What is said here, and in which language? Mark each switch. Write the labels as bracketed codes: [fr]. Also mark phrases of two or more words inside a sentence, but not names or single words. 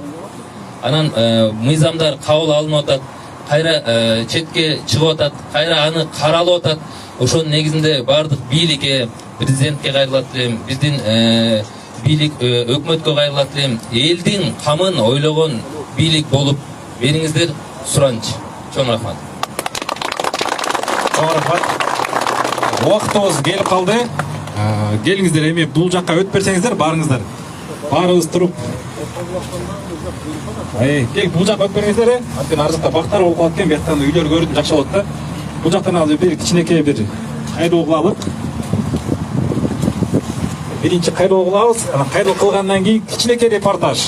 [ky] Анан мыйзамдар кабыл алынып атат, кайра четке чыгып атат, кайра аны каралып атат. Ошонун негизинде бардык бийликке, президентке кайрылат элем, биздин бийлик өкмөткө кайрылат элем, элдин камын ойлогон бийлик болуп бериңиздер, суранч. Чоң рахмат. Чоң рахмат. [kk] Уақытыбыз келіп қалды. Келіңіздер, [ky] эми бул жакка өтүп берсеңиздер, барыңыздар. Баарыбыз туруп. Келип бул жакка өтүп бериңиздер. Анткени ар жакта бактар болуп калат экен, бияктан үйлөр көрүнүп жакшы болот да. Бул жактан азыр бир кичинекей бир кайрылуу кылалык. Биринчи кайрылуу кылабыз, анан кайрылуу кылгандан кийин кичинекей репортаж.